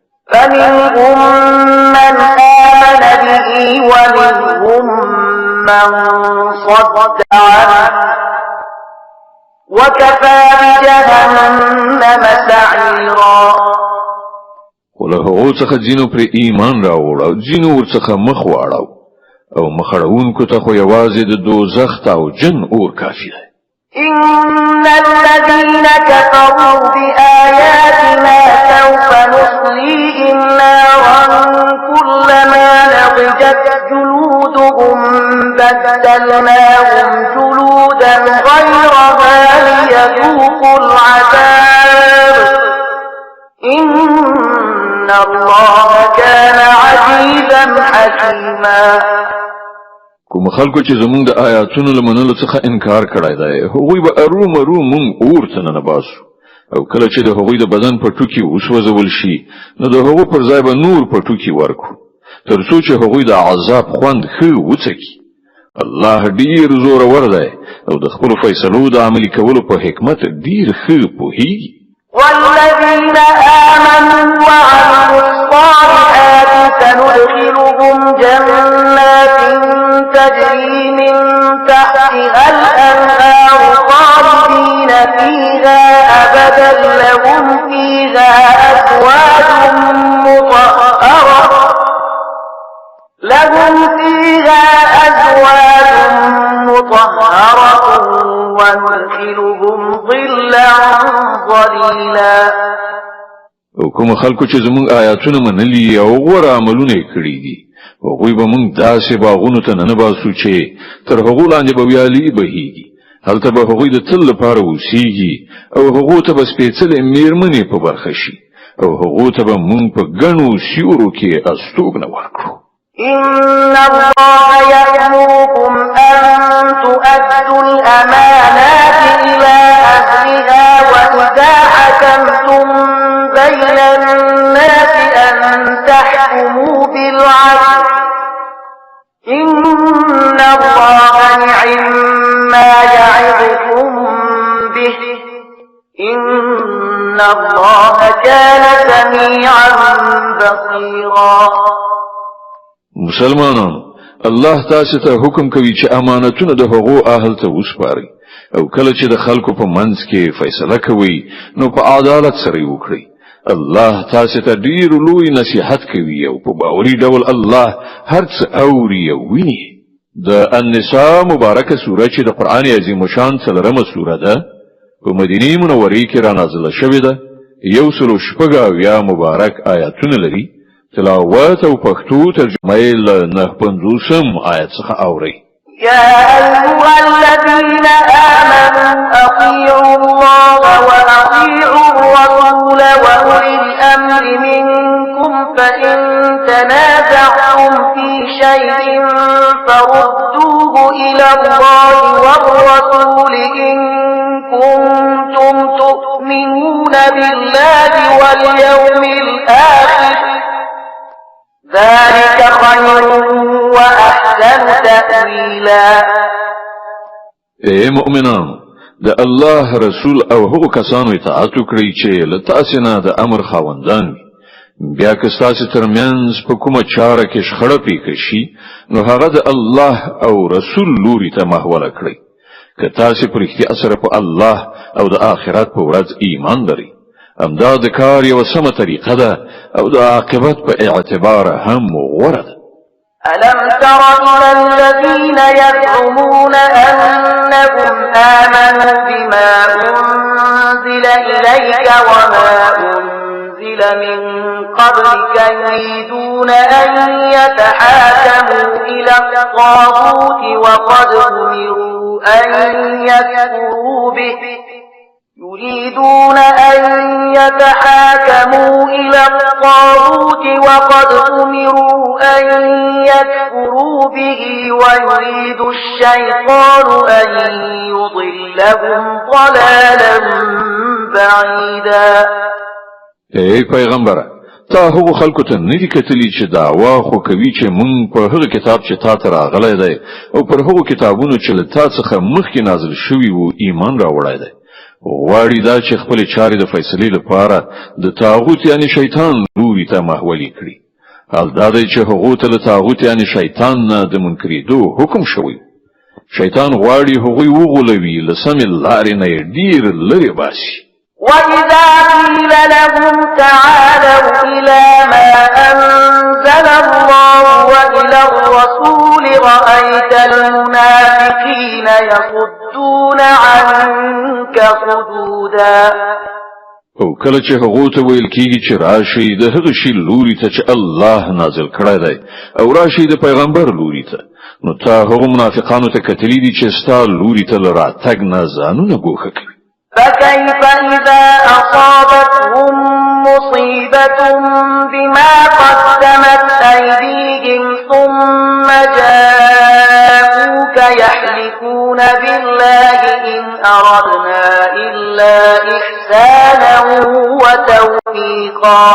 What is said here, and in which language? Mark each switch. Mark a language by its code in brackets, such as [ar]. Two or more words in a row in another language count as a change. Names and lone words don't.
[ar] فمنهم من آمن به ومنهم من صد عنه وكفى بجهنم سعيرا. [ps] وله هغو څخه ځینو پر ایمان راوړ او ځینو ورڅخه مخ واړو او مخړونکو ته خو یوازې د دوزخ او جن اور کافي ده. [ar] إن الذين كفروا بآياتنا سوف نصليهم نارا كلما نضجت جلودهم بدلناهم جلودا غيرها ليذوقوا العذاب إن الله كان عزيزا حكيما. [ps] کوم خلکو چې زمونږ د آیاتونو لمنلو څخه انکار کړی دی هغوی به ارومرو مونږ اور ته ننباسو او کله چې د هغوی د بدن په ټوکي وسوځول شي نو د هغو پر ځای به نور په ټوکي ورکو تر څو چې هغوی د عذاب خوند ښه وڅکي. الله ډیر زورور دی او د خپلو فیصلو د عملي کولو په حکمت ډیر ښه پوهیږي. [ar] والذين آمنوا وعملوا الصالحات سندخلهم جنات تجري من تحتها الأنهار خالدين فيها أبدا لهم فيها أزواج مطهرة وندخلهم ظلا ظليلا. [ps] او کوم خلکو چې زموږ آیاتونه منلي او غوره عملونه کړی دي هغوی به موږ داسې باغونو ته ننباسو چې تر هغو لاندې به ویالې بهیږي. هلته به هغوی د تل لپاره اوسیږي او هغو ته به سپېڅلې میرمنې په برخه شي او هغو ته به موږ په ګڼو سیورو کې استوګنه ورکړو. [ar] إن الله يأمركم أن تؤدوا الأمانات إلى أهلها وإذا حكمتم بين الناس أن تحكموا بالعدل إن الله نعما يعظكم به إن الله كان سميعا بصيرا. [ps] مسلمانانو الله تاسو ته حکم کوي چې امانتونه د هغو اهل ته وسپارئ او کله چې د خلکو په منځ کې فیصله کوي نو په عدالت سره وکړئ. الله تاسو ته ډیر لوی نصيحت کوي او په باوري ډول الله هر څه اوري او ویني. د النساء مبارکه سوره چې د قران عظیم شان څلورمه سوره ده په مدینه منوره کې را نازله شوې ده. 114 مبارک آیاتونه لري. تلاوت او پښتو ترجمه یې له 950 آیت څخه اوري. [ar] يا أيها الذين آمنوا أطيعوا الله وأطيعوا الرسول وأولي الأمر منكم فإن تنازعتم في شيء فردوه إلى الله والرسول إن كنتم تؤمنون بالله واليوم الآخر ذلك خير وأحسن تأويلا. [ps] اے مؤمنان د الله رسول او هغو کسانو اطاعت وکړئ چې له تاسو نه د امر خاوندان بیا که تاسو ترمنځ په کومه چاره کې شخړه پیښ شي نو هغه د الله او رسول لوري ته محوله کړئ. که تاسو په رښتیا سره په الله او د آخرت په ورځ ایمان لرئ همدا د کار یو سمه طریقه ده او د عاقبت په اعتبار هم غوره ده. [ar] ألم تر إلى الذين يزعمون أنهم آمنوا بما أنزل إليك وما أنزل من قبلك يريدون أن يتحاكموا إلى الطاغوت وقد أمروا أن يكفروا به ويريد الشيطان أن يضلهم ضلالا بعيدا. [ps] ای پیغمبره، تا هغو خلکو ته ندی کتلی چې دعوا خو کوي چې مونږ په هغه کتاب چې تا ته راغلی دی او پر هغو کتابونو چې له تا څخه مخکې نازل شوي وو ایمان راوړی دی. غواړي دا چې خپل چارې د فیصلې لپاره د طاغوت یعنی شیطان لوري ته محولي کړي. حال دا دی چې هغو ته له طاغوت یعنی شیطان نه د منکرېدو حکم شوی. شیطان غواړي هغوی وغولوي، له سمې لارې نه یې ډېر لرې باسي. [ar] وَإِذَا قِيلَ لَهُمْ تَعَالَوْا إِلَى مَا أَنزَلَ اللَّهُ وَإِلَى الرَّسُولِ رَأَيْتَ الْمُنَافِقِينَ يَصُدُّونَ عَنكَ صُدُودًا. [ps] او کله چې هغو ته ویل کېږي چې راشي د هغه شي لوري ته چې الله نازل کړی دی او راشي د پیغمبر لوري ته، نو تا هغو منافقانو ته کتلی دي چې ستا لوري ته له راتګ نه ځانونه ګوښه کوي. [ar] فكيف إذا أصابتهم مصيبة بما قدمت أيديهم ثم جاءوك يحلفون بالله إن أردنا إلا إحسانا وتوفيقا.